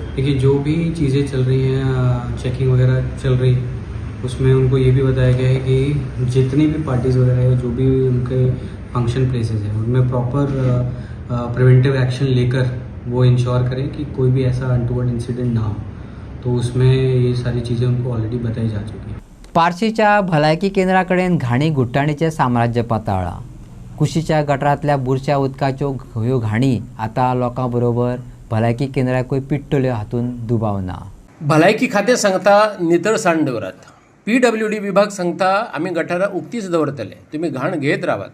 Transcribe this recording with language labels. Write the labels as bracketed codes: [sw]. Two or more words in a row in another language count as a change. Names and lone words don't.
[hi] देखिए, जो भी चीज़ें चल रही हैं, चेकिंग वगैरह चल रही है, उसमें उनको ये भी बताया गया है कि जितनी भी पार्टीज़ वगैरह है, जो भी उनके [en] function places [hi] हैं उनमें [en] proper preventive action [hi] लेकर वो इंश्योर करें कि कोई भी ऐसा [en] untoward incident [hi] ना हो. तो उसमें ये सारी चीज़ें उनको ऑलरेडी बताई जा चुकी हैं. [kok] पारशीच्या भलायकी केंद्राकडेन घाणी घुट्टाणीचें साम्राज्य पाताळ्ळां. कुशीच्या गटारांतल्या बुरश्या उदकाच्यो ह्यो घाणी आतां लोकां बरोबर भलायकी केंद्राकूय पिट्टल्यो हातून दुबाव ना. भलायकी खातें सांगता नितळसाण दवरात. PWD विभाग सांगता आमी गटारां उक्तीच दवरतले, तुमी घाण घेत रावात.